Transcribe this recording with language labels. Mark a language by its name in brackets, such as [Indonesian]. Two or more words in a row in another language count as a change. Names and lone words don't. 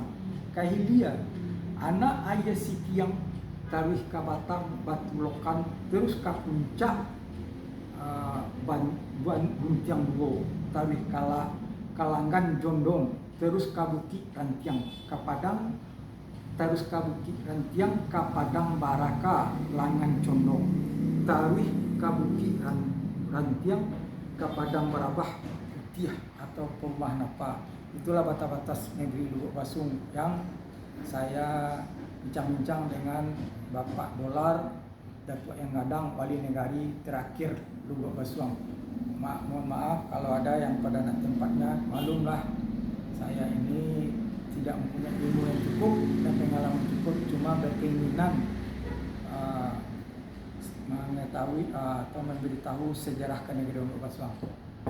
[Indonesian] Ke Hilia, Anak Ayah Sitiang, tawih ke Batang Batu Lokan, terus ke Puncak Buntiang Duo, tawih ke Kalanggan Jondong, terus ke Bukit Rantiang, ke Padang, terus ke Bukit Rantiang, ke Padang Baraka, Langan Condong, tawih ke Bukit Rantiang, ke Padang Barabah Putih atau Perubahan apa. Itulah batas-batas negeri Lubuk Basuang yang saya bincang-bincang dengan Bapak Dolar Datuk Nanggadang, wali negari terakhir Lubuk Basuang. Mohon maaf kalau ada yang pada tempatnya, maklumlah saya ini tidak mempunyai ilmu yang cukup dan pengalaman cukup, cuma berkeinginan mengetahui atau memberitahu sejarah kenegarian Lubuk Basuang.